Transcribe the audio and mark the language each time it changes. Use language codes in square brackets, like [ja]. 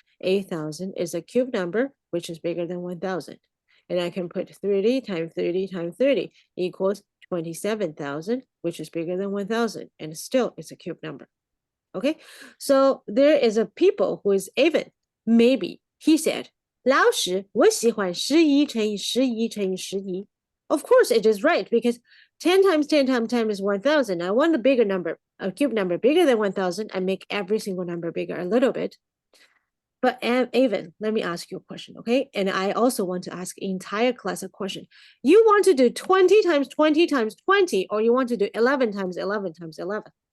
[en] 8,000 is a cube number, which is bigger than 1,000. And I can put 30 times 30 times 30 equals 27,000, which is bigger than 1,000. And still it's a cube number. Okay, so there is a people who is Evan. Maybe he said, [zh] 老师，我喜欢11乘以11乘以11. [en] Of course, it is right because 10 times 10 times 10 is 1,000. I want a bigger number, a cube number bigger than 1,000. I make every single number bigger a little bit. But Evan, let me ask you a question, okay? And I also want to ask entire class a question. You want to do 20 times 20 times 20, or you want to do 11 times 11 times 11?